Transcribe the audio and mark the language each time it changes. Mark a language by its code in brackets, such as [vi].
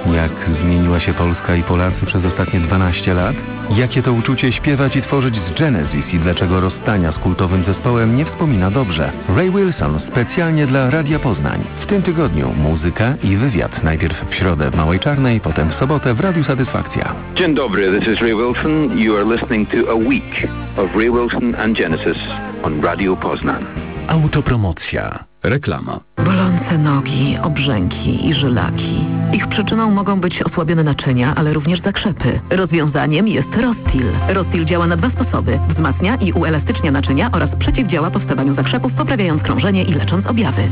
[pl] Jak zmieniła się Polska i Polacy przez ostatnie 12 lat? Jakie to uczucie śpiewać i tworzyć z Genesis i dlaczego rozstania z kultowym zespołem nie wspomina dobrze? Ray Wilson specjalnie dla Radia Poznań. W tym tygodniu muzyka i wywiad. Najpierw w środę w Małej Czarnej, potem w sobotę w Radiu Satysfakcja. Dzień dobry, [en] this is Ray Wilson. You are listening to a week of Ray Wilson and Genesis on Radio Poznań. [pl] Autopromocja. Reklama. Bolące nogi, obrzęki i żylaki. Ich przyczyną mogą być osłabione naczynia, ale również zakrzepy. Rozwiązaniem jest Rostil. Rostil działa na dwa sposoby. Wzmacnia i uelastycznia naczynia oraz przeciwdziała powstawaniu zakrzepów, poprawiając krążenie i lecząc objawy.